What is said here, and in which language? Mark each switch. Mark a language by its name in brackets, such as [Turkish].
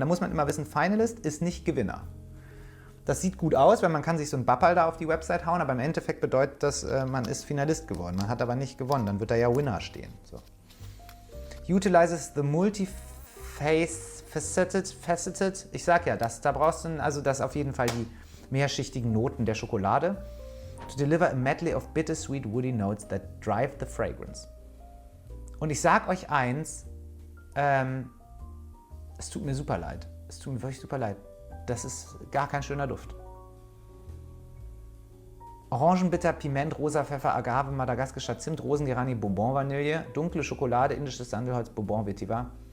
[German] Da muss man immer wissen, Finalist ist nicht Gewinner. Das sieht gut aus, weil man kann sich so ein Bappal da auf die Website hauen, aber im Endeffekt bedeutet das, man ist Finalist geworden. Man hat aber nicht gewonnen, dann wird da ja Winner stehen. So. [English] Utilizes the faceted, [German] ich sag ja, da brauchst du, also das auf jeden Fall die mehrschichtigen Noten der Schokolade. [English] To deliver a medley of bittersweet woody notes that drive the fragrance. [German] Und ich sag euch eins, es tut mir super leid. Es tut mir wirklich super leid. Das ist gar kein schöner Duft. Orangenbitter, Piment, rosa Pfeffer, Agave, madagaskischer Zimt, Rosengerani, Bourbon Vanille, dunkle Schokolade, indisches Sandelholz, Bourbon Vetiver.